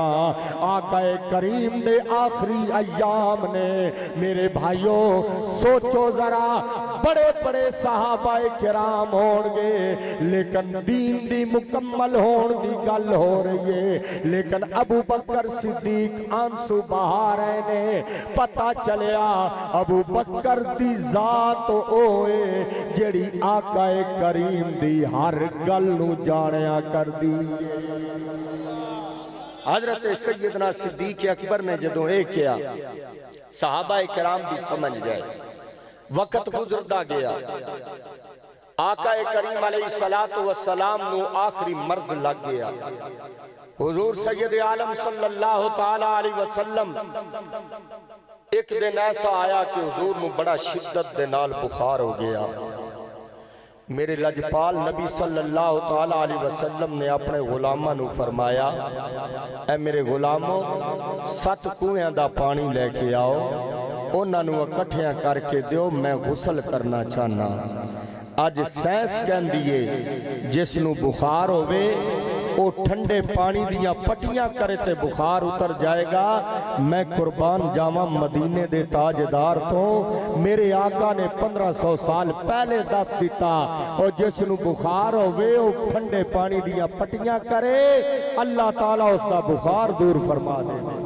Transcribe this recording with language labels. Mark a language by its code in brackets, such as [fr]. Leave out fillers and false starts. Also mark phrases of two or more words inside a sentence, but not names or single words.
[pa] آقا کریم دے آخری ایام نے میرے بھائیوں سوچو ذرا، بڑے بڑے صحابہ کرام ہونگے لیکن دین دی مکمل ہون دی گل ہو رہی ہے، لیکن ابو بکر صدیق آنسو بہا رہے نے۔ پتہ چلیا ابو بکر دی ذات ہوئے جڑی آقا کریم دی ہر گل نو جانیا کر دی۔ حضرت سیدنا صدیق اکبر نے جدوں اے کیا صحابہ کرام بھی سمجھ گئے، وقت گزردا گیا، آقا کریم علیہ السلام نو آخری مرض لگ گیا۔ حضور سید عالم [ar] صلی اللہ تعالیٰ علیہ وسلم [ur] ایک دن ایسا آیا کہ [pa] حضور نو بڑا شدت دے نال بخار ہو گیا، میرے لجپال نبی [ar] صلی اللہ تعالیٰ علیہ وسلم [pa] نے اپنے غلامہ نو فرمایا اے میرے غلاموں 7 کنویں دا پانی لے کے آؤ انہاں نو اکٹھیاں کر کے دیو میں غسل کرنا چاہنا آج سائنس کہن دیئے جس نو بخار ہوئے او ٹھنڈے پانی دیاں پٹیاں کرے تے بخار اتر جائے گا میں قربان جاواں مدینے دے تاجدار تو میرے آقا نے 1500 سال پہلے دس دیتا اور جس نو بخار ہوئے او ٹھنڈے پانی دیاں پٹیاں کرے اللہ تعالیٰ اس دا بخار دور فرما دے